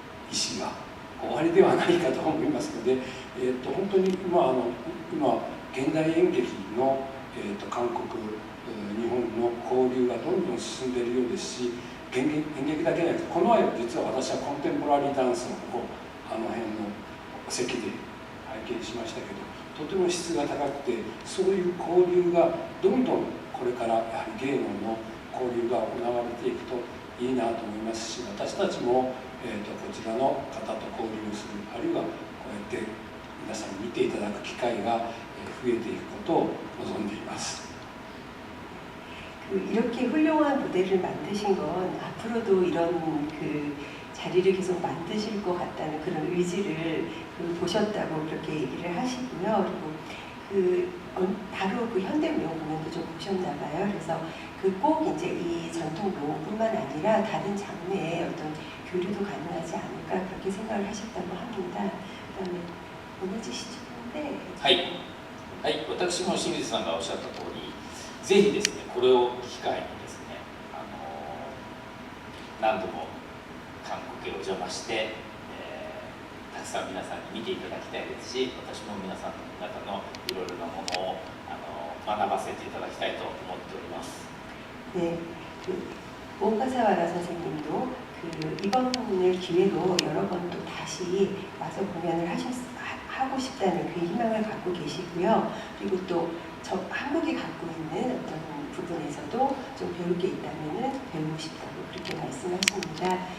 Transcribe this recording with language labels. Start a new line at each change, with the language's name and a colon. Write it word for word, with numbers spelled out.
Japanese: 意思が終わりではないかと思いますので、えー、と本当に今、あの今現代演劇の、えー、と韓国、日本の交流がどんどん進んでいるようですし、演劇だけじゃなくて、この前実は私はコンテンポラリーダンスのこうあの辺の席で拝見しましたけど、とても質が高くて、そういう交流がどんどんこれからやはり芸能の交流が行われていくといいなと思いますし、私たちもえー、とこちらの方と交流する、あるいはこうやって皆さんに見ていただく機会が増えていくことを望んでいます。
Korean: 그 이렇게 훌륭한 무대를 만드신 건 앞으로도 이런 그 자리를 계속 만드실 것 같다는 그런 의지를 그 보셨다고 그렇게 얘기를 하시고요. 그리고 그 바로 그 현대무용 공연도 좀 보셨나 봐요. 그래서 그 꼭 이제 이 전통무용뿐만 아니라 다른 장르의 어떤 교류도 가능하지 않을까 그렇게 생각을 하셨다고 합니다. 그다음에 오늘 지시는데
Japanese: はい、私も清水さんがおっしゃった通り、ぜひですね、これを機会にですね、あの何度も韓国へお邪魔して、えー、たくさん皆さんに見ていただきたいですし、私も皆さん方のいろいろなものをあの学ばせていただきたいと思っております。ね、大笠原先生も、
Korean: 그 이번 공연을 기회로 여러 번 또 다시 와서 공연을 하셨. 하고 싶다는 그 희망을 갖고 계시고요. 그리고 또 저 한국이 갖고 있는 어떤 부분에서도 좀 배울 게 있다면은 배우고 싶다고 그렇게 말씀하십니다.